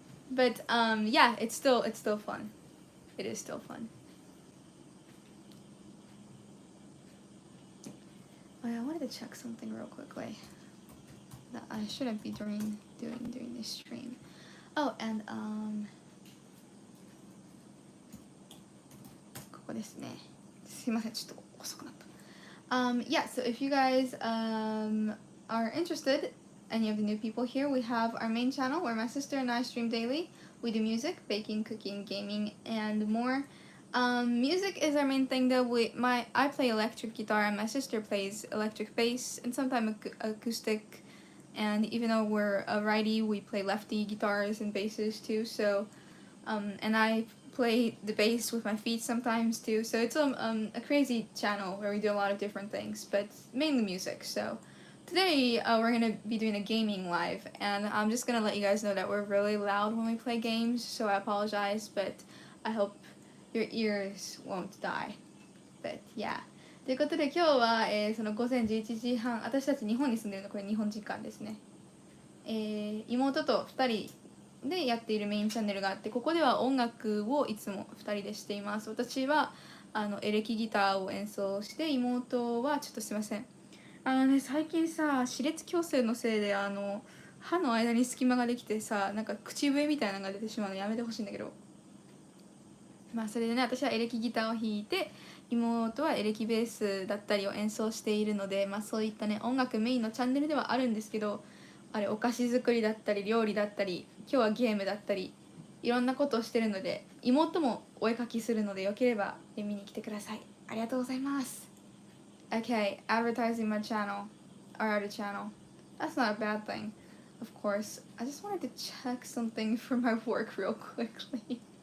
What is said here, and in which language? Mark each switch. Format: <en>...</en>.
<en>But yeah, it's still fun. It is still fun. Oh, yeah, I wanted to check something real quickly that I shouldn't be doing during this stream. Oh, and</en> <ja>ここですね。すいません、ちょっと遅くなった。</ja> <en>Yeah, so if you guys are interested, any of the new people here, we have our main channel where my sister and I stream daily. We do music, baking, cooking, gaming, and more. Music is our main thing though. I play electric guitar and my sister plays electric bass and sometimes acoustic. And even though we're a righty, we play lefty guitars and basses too. So, and I play the bass with my feet sometimes too. So it's a crazy channel where we do a lot of different things, but mainly music. So today we're going to be doing a gaming live, and I'm just going to let you guys know that we're really loud when we play games, so I apologize, but I hope your ears won't die. But yeah.</en> <ja>ということで今日は、その午前11時半、私たち日本に住んでるのこれ日本時間ですね。妹と2人でやっているメインチャンネルがあって、ここでは音楽をいつも2人でしています。私はエレキギターを演奏して、妹はちょっとすいません。最近さ、歯列矯正のせいで歯の間に隙間ができてさ、なんか口笛みたいなのが出てしまうのやめてほしいんだけど。まあそれでね、私はエレキギターを弾いて、妹はエレキベースだったりを演奏しているので、まあそういったね、音楽メインのチャンネルではあるんですけど、あれお菓子作りだったり料理だったり、今日はゲームだったり、いろんなことをしてるので、妹もお絵描きするのでよければ見に来てください。ありがとうございます。</ja> <en>Okay, advertising my channel, our other channel. That's not a bad thing, of course. I just wanted to check something for my work real quickly.</en>